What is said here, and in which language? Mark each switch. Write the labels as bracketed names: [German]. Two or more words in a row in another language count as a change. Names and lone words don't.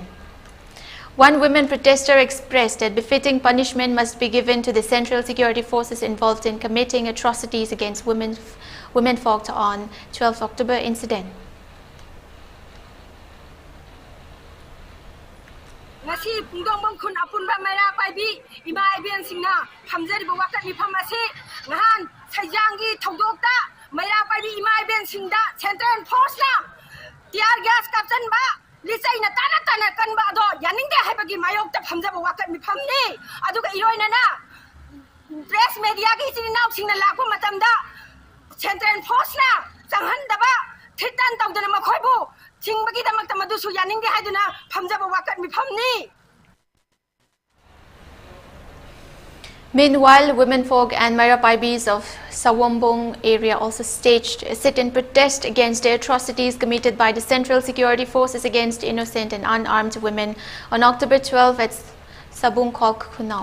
[English] One women protester expressed that befitting punishment must be given to the Central Security Forces involved in committing atrocities against women folk on 12 October incident. [Manipuri] ngasi pungdong bang kun apun ba mera pai bi ima ibian singna phamjari ba wakat mi pham ase ngahan sajangi thodok ta mera pai bi ima ibian singda [English] central force [Manipuri] na tiar gas captain ba lisai na tana kan ba do yaning de hai ba gi mayok ta phamja ba wakat mi pham ni adu ga iroi na [English] press media [Manipuri] ki sin naw singna lakpa matam da [English] central force [Manipuri] na changhan da ba thitan tawdana ma khoi bu chingba gi damak ta madu su yaning de hai duna phamja ba wakat mi pham ni. [English] Meanwhile, women folk and Marapaibis of Sawombong area also staged a sit-in protest against the atrocities committed by the Central Security Forces against innocent and unarmed women on October 12 at Sabungkok, Kunao.